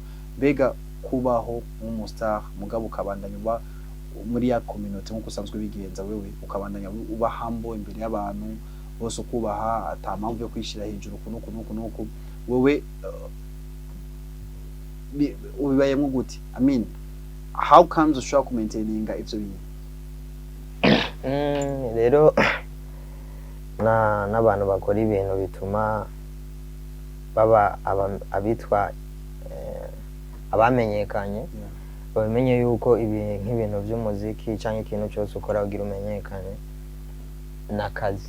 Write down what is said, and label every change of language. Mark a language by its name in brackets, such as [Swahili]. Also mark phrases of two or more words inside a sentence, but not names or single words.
[Rundi] Mbega kubaho nk'umustar mugabo ukabandanya uba muri ya community nk'uko usanzwe bigenza wewe, ukabandanya uba humble imbere y'abantu bose, ukubaha atampamvu yo kwishira hejuru kunuko wewe ubibayemo gute? [English] I mean how comes [Rundi] ushaka maintaininga ivyo bintu? Rero n'abantu bakora ibintu bituma baba abitwa abamenyekanye, bamenye yuko nk'ibintu by'umuziki cyangwa ikintu cyose ukora ugira umenyekane n'akazi.